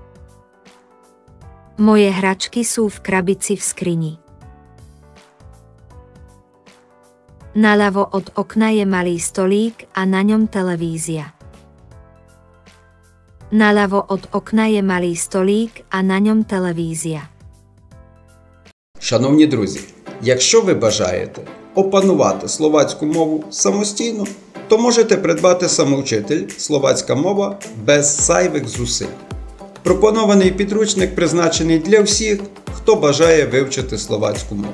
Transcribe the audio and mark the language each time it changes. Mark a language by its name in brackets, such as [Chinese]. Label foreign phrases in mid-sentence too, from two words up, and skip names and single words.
[Slovak] Moje hračky sú v krabici v skrini. Naľavo od okna je malý stolík a na ňom televízia. Naľavo od okna je malý stolík [Ukrainian] а на ньому телевізія. Шановні друзі, якщо ви бажаєте опанувати словацьку мову самостійно, то можете придбати самоучитель «Словацька мова» без зайвих зусиль. Пропонований підручник призначений для всіх, хто бажає вивчити словацьку мову.